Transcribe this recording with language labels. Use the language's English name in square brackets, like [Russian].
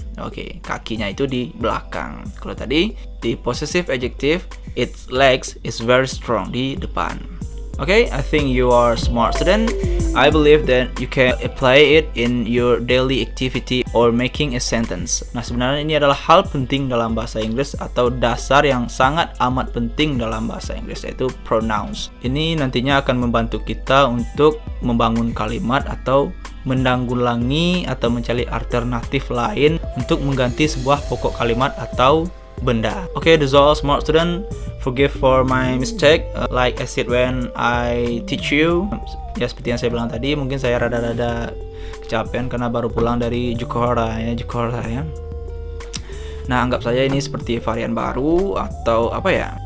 [Indonesian] Oke, kakinya itu di belakang. Kalau tadi di possessive adjective, [English] its legs is very strong, [Indonesian] di depan. [English] Okay, I think you are smart student. I believe that you can apply it in your daily activity or making a sentence. [Indonesian] Nah, sebenarnya ini adalah hal penting dalam bahasa Inggris atau dasar yang sangat amat penting dalam bahasa Inggris, yaitu pronouns. Ini nantinya akan membantu kita untuk membangun kalimat atau menanggulangi atau mencari alternatif lain untuk mengganti sebuah pokok kalimat atau benda. [English] Okay, that's all smart student. Forgive for my mistake. Like I said when I teach you. [Indonesian] Ya, seperti yang saya bilang tadi, mungkin saya rada-rada kecapean karena baru pulang dari Jakarta ya. Nah, anggap saja ini seperti varian baru atau apa ya?